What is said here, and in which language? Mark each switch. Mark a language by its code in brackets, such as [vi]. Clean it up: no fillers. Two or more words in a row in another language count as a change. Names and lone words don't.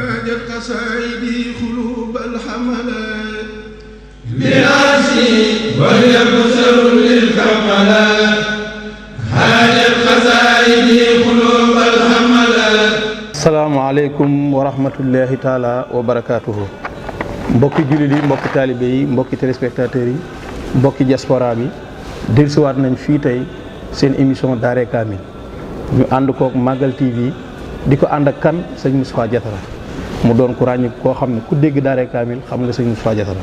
[ar] هاجت قصائدي قلوب الحملات براسي وهي بشر للكملات هاجت قصائدي قلوب الحملات. السلام عليكم ورحمة الله تعالى وبركاته. [wo] mbokki jullit yi mbokki taalibe yi mbokki téléspectateurs yi mbokki diaspora bi dellusiwaat nañ fii tey seen émission Daaray Kamil ñu ànd kook Magal TV di ko ànd ak kan sëñ Moustapha Diatara mu doon ku ràññi koo xam ne ku dégg Daaray Kamil xam nga sëñ Moustapha Diatara.